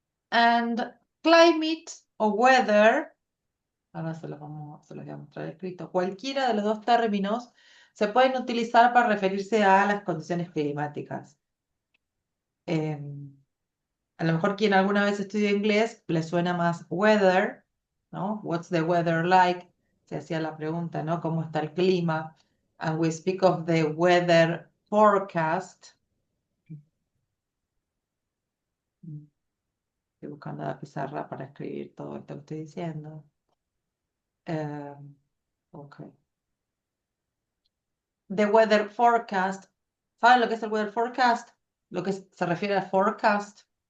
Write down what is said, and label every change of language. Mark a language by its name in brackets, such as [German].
[English] And climate [Spanish] o weather, ahora se los voy a mostrar escrito, cualquiera de los dos términos se pueden utilizar para referirse a las condiciones climáticas. A lo mejor quien alguna vez estudió inglés le suena más weather, ¿no? [English] What's the weather like? [Spanish] Se hacía la pregunta, ¿no? ¿Cómo está el clima? [English] And we speak of the weather forecast. [Spanish] Estoy buscando la pizarra para escribir todo esto que estoy diciendo. [English] Okay. The weather forecast. [Spanish] ¿Saben lo que es el weather forecast? Lo que se refiere al forecast.